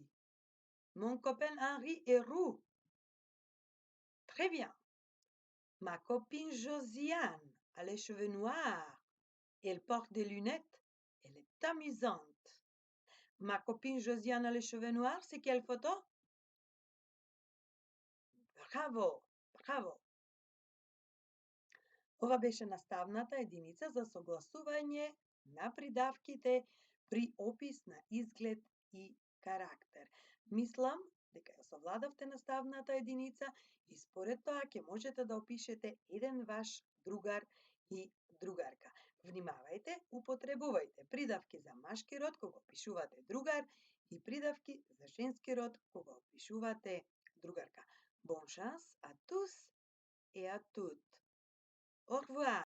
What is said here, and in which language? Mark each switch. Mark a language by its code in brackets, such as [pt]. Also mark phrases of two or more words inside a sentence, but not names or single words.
[fr] Mon copain Henri est roux. Très bien. Ma copine Josiane a les cheveux noirs. Elle porte des lunettes. Elle est amusante. Ma copine Josiane a les cheveux noirs. C'est quelle photo? [mk] Браво! Браво! Ова беше наставната единица за согласување на придавките при опис на изглед и карактер. Мислам дека ја совладавте наставната единица и според тоа ќе можете да опишете еден ваш другар и другарка. Внимавајте, употребувајте придавки за машки род кога опишувате другар и придавки за женски род кога опишувате другарка. [fr] Bon chance à tous et à toutes. Au revoir.